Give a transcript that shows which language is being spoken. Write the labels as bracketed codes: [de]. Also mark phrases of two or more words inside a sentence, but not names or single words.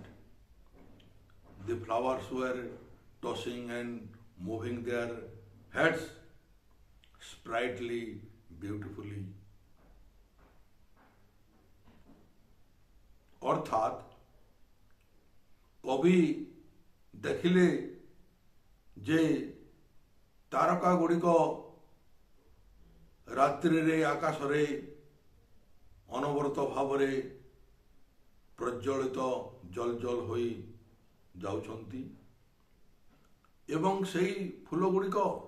[en] The flowers were tossing and moving their heads sprightly, beautifully. [or] অর্থাৎ কবি ଦେଖିଲେ ଯେ ତାରକା ଗୁଡ଼ିକ ରାତ୍ରିରେ ଆକାଶରେ ଅନବରତ ଭାବରେ ପ୍ରଜ୍ୱଳିତ ଜଲଜଲ ହୋଇ ଯାଉଛନ୍ତି ଏବଂ ସେହି ଫୁଲ ଗୁଡ଼ିକ